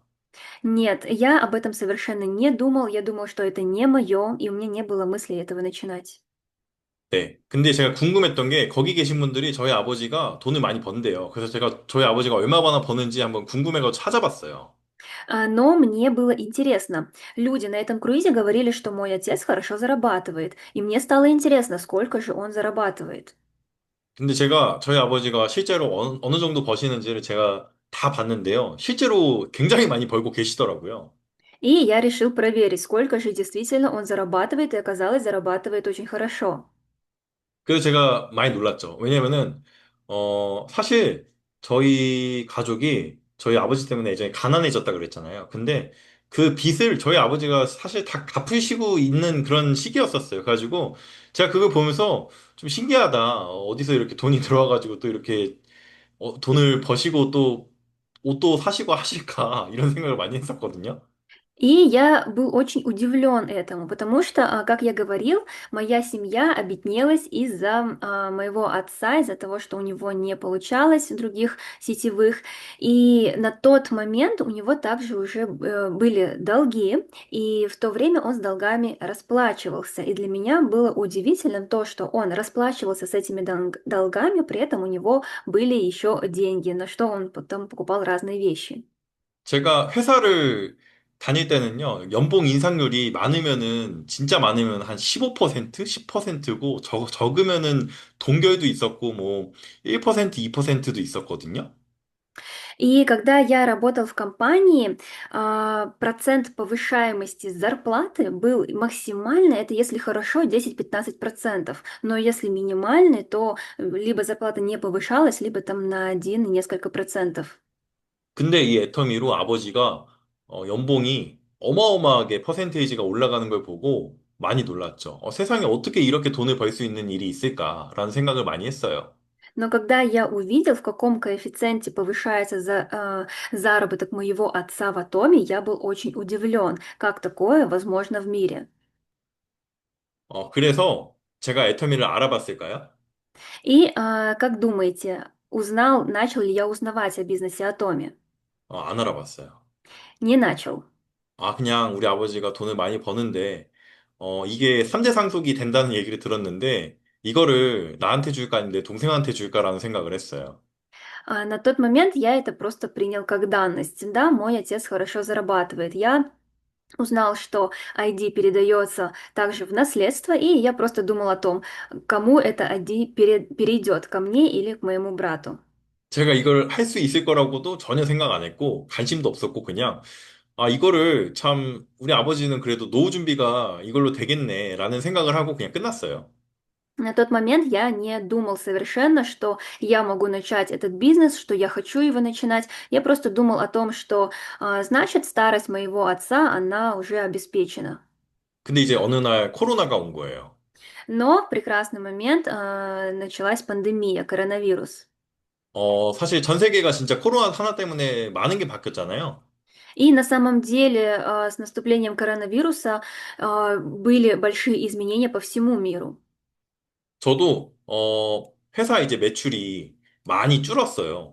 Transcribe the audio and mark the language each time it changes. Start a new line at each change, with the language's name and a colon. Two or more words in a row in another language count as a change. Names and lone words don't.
Russian: Нет, я об этом совершенно не думал. Я думал, что это не мое, и у меня не было мысли этого начинать.
Korean: 네. 근데 제가 궁금했던 게 거기 계신 분들이 저희 아버지가 돈을 많이 번대요. 그래서 제가 저희 아버지가 얼마나 버는지 한번 궁금해서 찾아봤어요.
Russian: Но мне было интересно. Люди на этом круизе говорили, что мой отец хорошо зарабатывает, и мне стало интересно, сколько же он зарабатывает.
Korean: 근데 제가 저희 아버지가 실제로 어느 정도 버시는지를 제가 다 봤는데요. 실제로 굉장히 많이 벌고 계시더라고요.
Russian: И я решил проверить, сколько же действительно он зарабатывает, и оказалось, зарабатывает очень хорошо.
Korean: 그래서 제가 많이 놀랐죠. 왜냐면은, 사실 저희 가족이 저희 아버지 때문에 예전에 가난해졌다 그랬잖아요. 근데 그 빚을 저희 아버지가 사실 다 갚으시고 있는 그런 시기였었어요. 그래가지고 제가 그걸 보면서 좀 신기하다. 어디서 이렇게 돈이 들어와가지고 또 이렇게 돈을 버시고 또 옷도 사시고 하실까 이런 생각을 많이 했었거든요.
Russian: И я был очень удивлен этому, потому что, как я говорил, моя семья обеднелась из-за моего отца, из-за того, что у него не получалось других сетевых. И на тот момент у него также уже были долги, и в то время он с долгами расплачивался. И для меня было удивительным то, что он расплачивался с этими долгами, при этом у него были еще деньги, на что он потом покупал разные вещи.
Korean: 제가 회사를 다닐 때는요, 연봉 인상률이 많으면은, 진짜 많으면 한 15%, 10%고, 적으면은 동결도 있었고, 뭐, 1%, 2%도 있었거든요.
Russian: И когда я работал в компании, процент повышаемости зарплаты был максимальный, это если хорошо 10-15%, но если минимальный, то либо зарплата не повышалась, либо там на 1 и несколько процентов.
Korean: 근데 이 애터미로 아버지가, 연봉이 어마어마하게 퍼센테이지가 올라가는 걸 보고 많이 놀랐죠. 세상에 어떻게 이렇게 돈을 벌 수 있는 일이 있을까라는 생각을 많이 했어요.
Russian: Но когда я увидел, в каком коэффициенте повышается заработок моего отца в Атоме, я был очень удивлен, как такое возможно в мире.
Korean: 그래서 제가 애터미를 알아봤을까요?
Russian: И как думаете, начал ли я узнавать о бизнесе Атоме?
Korean: 안 알아봤어요.
Russian: Не начал.
Korean: 그냥 우리 아버지가 돈을 많이 버는데, 이게 3대 상속이 된다는 얘기를 들었는데, 이거를 나한테 줄까 아닌데 동생한테 줄까라는 생각을 했어요.
Russian: На тот момент я это просто принял как данность. Да, мой отец хорошо зарабатывает. Я узнал, что ID передается также в наследство, и я просто думал о том, кому это ID перейдет, ко мне или к моему брату.
Korean: 제가 이걸 할 수 있을 거라고도 전혀 생각 안 했고, 관심도 없었고, 그냥, 이거를 참, 우리 아버지는 그래도 노후 준비가 이걸로 되겠네라는 생각을 하고 그냥 끝났어요.
Russian: На тот момент я не думал совершенно, что я могу начать этот бизнес, что я хочу его начинать. Я просто думал о том, что значит старость моего отца, она уже обеспечена.
Korean: 근데 이제 어느 날 코로나가 온 거예요.
Russian: Но в прекрасный момент началась пандемия, коронавирус.
Korean: 사실 전 세계가 진짜 코로나 하나 때문에 많은 게 바뀌었잖아요.
Russian: И на самом деле с наступлением коронавируса были большие изменения по всему миру.
Korean: 저도, 회사 이제 매출이 많이 줄었어요.